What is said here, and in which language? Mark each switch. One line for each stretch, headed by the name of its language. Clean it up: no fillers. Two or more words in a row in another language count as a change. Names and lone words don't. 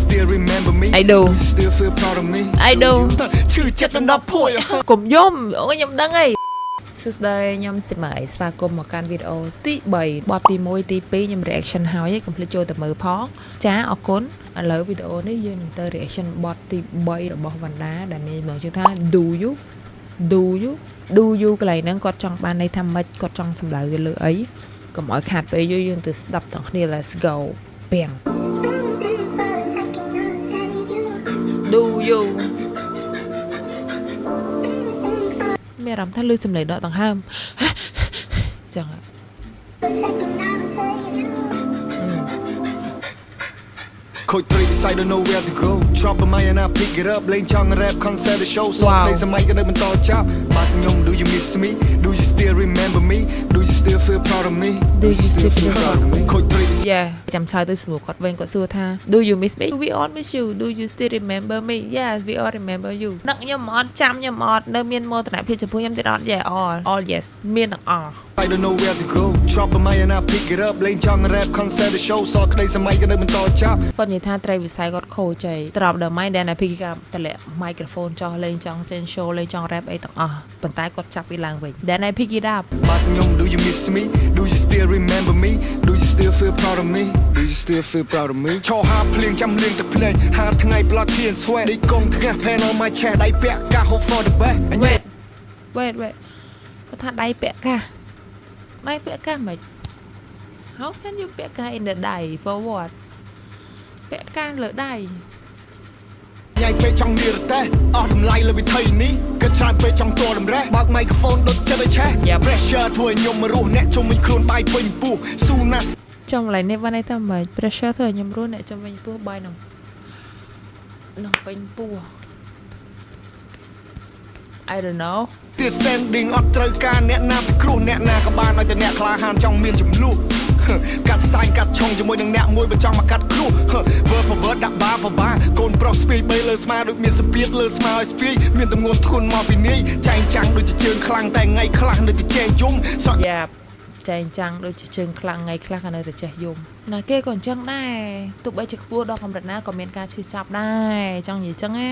English: still remember me I do you still feel proud of me I do
Khmer: ឈឺចិត្តដល់10ភួយ កុំយំអូខ្ញុំដឹងហើយសួស្តីខ្ញុំសិម័យស្វាគមន៍មកកាន់វីដេអូទី3បទទី1ទី2ខ្ញុំ reaction ហើយកុំភ្លេចចូលទៅមើលផងចាអរគុណឥឡូវវីដេអូនេះយើងនឹងទៅ reaction បទទី3របស់វណ្ណាដែលមានមកជឿថា
English: do you
Khmer: កន្លែងហ្នឹងគាត់ចង់បានន័យថាម៉េចគាត់ចង់សម្ដៅទៅលើអីកុំឲ្យខាតពេលយើងទៅស្ដាប់ទាំងគ្នា
English: let's go
Khmer: ពីង
English: do you
Khmer: មានអារម្មណ៍ថាលឺសំឡេងដកដង្ហើមចឹង ខូចត្រីវិស័យ
English: don't know where to go drop a mic and I pick it up
Khmer: លេងចង់
English: rap concert the show
Khmer: សោះនៃសម័យក៏នៅបន្តចាប់បាត់ខ្ញុំ
English: do you miss me do you still remember me do you still feel proud of me do you still feel proud of me
Khmer: ខូចត្រី yeah ចាំឆ្លើយទៅស្មួគាត់វិញគាត់សួរថា
English: do you miss me we all miss you do you still remember me yeah we all remember you
Khmer: នឹកខ្ញុំអត់ចាំខ្ញុំអត់នៅមានមោទនភាពចំពោះខ្ញុំទៀតអត់
English: yeah all yes
Khmer: មានទាំងអស់
English: I don't know where to go drop a mic and I pick it up
Khmer: លេងចង់
English: rap concert the show
Khmer: សោះក្តីសម័យក៏នៅបន្តចាប់ គាត់និយាយថាត្រីវិស័យគាត់ខូចហើយត្រប់ដល់ម៉ៃដែលណាពីគេតម្លាក់ microphone ចោះលេងចង់ចេញ show លេងចង់ rap អីទាំងអស់ប៉ុន្តែគាត់ចាប់វាឡើងវិញ
English: Then I pick it up
Khmer: បាត់ខ្ញុំ
English: do you miss me do you still remember me do you still feel proud of me
Khmer: do you still feel proud of me ឈរហាភ្លៀងចាំលៀងទឹកភ្នែកហាថ្ងៃ
English: blood tear and sweat
Khmer: នេះកងថ្ងាស់
English: pen on my chest
Khmer: ដៃពាក់កាស
English: hope for the best wait
Khmer: គាត់ថាដៃពាក់កាសមិន
English: How can you ពាក់កាស in the ដៃ for what
Khmer: ពាក់កាសលើដៃ ញ៉ៃពេកចង់និរតេអស់តម្លៃលើវិធីនេះគិតច្រើនពេកចង់តតម្រេះបើក microphone ដុតចិត្តឲ្យឆេះ pressure ធ្វើឲ្យខ្ញុំរស់អ្នកជុំវិញខ្លួនបាយពេញពោះ Suna ចំឡៃនេះបានន័យថាមិន pressure ធ្វើឲ្យខ្ញុំរស់អ្នកជុំវិញពោះបាយនឹងពេញពោះ
English: I don't know
Khmer: ទី standing អត់ត្រូវការអ្នកណាពិគ្រោះអ្នកណាក៏បានឲ្យតែអ្នកក្លាហានចង់មានចំនួនកាត់សាញ់កាត់ឆុងជាមួយនឹងអ្នកមួយបើចង់មកកាត់គ្រោះ
English: word for word
Khmer: ដាក់បា for បាកូនប្រុសស្ពាយបីលើស្មាដូចមានសពាតលើស្មាឲ្យស្ពាយមានទម្ងន់ធ្ងន់មកពីនេះចែងចាំងដូចជាជើងខ្លាំងតែថ្ងៃខ្លះនៅតែចេះយំសក់ យ៉ាប់ចែងចាំងដូចជាជើងខ្លាំងថ្ងៃខ្លះក៏នៅតែចេះយំណាគេក៏អញ្ចឹងដែរទោះបីជាខ្ពស់ដល់កម្រិតណាក៏មានការឈឺចាប់ដែរចង់និយាយអញ្ចឹងណា